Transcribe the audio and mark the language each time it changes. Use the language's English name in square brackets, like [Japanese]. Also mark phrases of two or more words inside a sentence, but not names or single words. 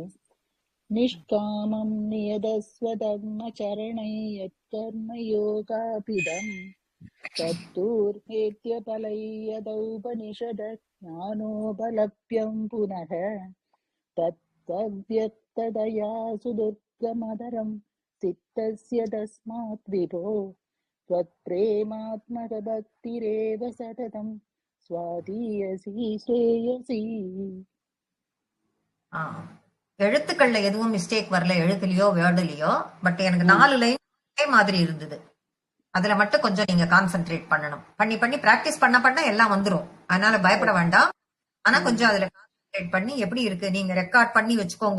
[Sanskrit] निष्कामं नियतस्वधर्मचरणै यत्कर्मयोगाभिधं तद्दूरेत्य फलं यदौपनिषद ज्ञानोपलभ्यं पुनः तत्त्वव्यक्ततया सुदुर्गमतरं चित्तस्य तस्मात् विभो त्वत्प्रेमात्मकभक्तिरेव सततं स्वादीयसि श्रेयसि. [Tamil] எழுத்துக்கள்ல எதுவும் மிஸ்டேக் வரல, எழுத்துலயோ வேர்டுலயோ. பட் எனக்கு 4 லைன் ஒரே மாதிரி இருந்தது. அதுல மட்டும் கொஞ்சம் நீங்க கான்சென்ட்ரேட் பண்ணணும். பண்ணி பிராக்டிஸ் பண்ண எல்லாம் வந்துரும். அதனால பயப்பட வேண்டாம். ஆனா கொஞ்சம் அதுல கான்சென்ட்ரேட் பண்ணி எப்படி இருக்கு நீங்க ரெக்கார்ட் பண்ணி வச்சுக்கோங்க.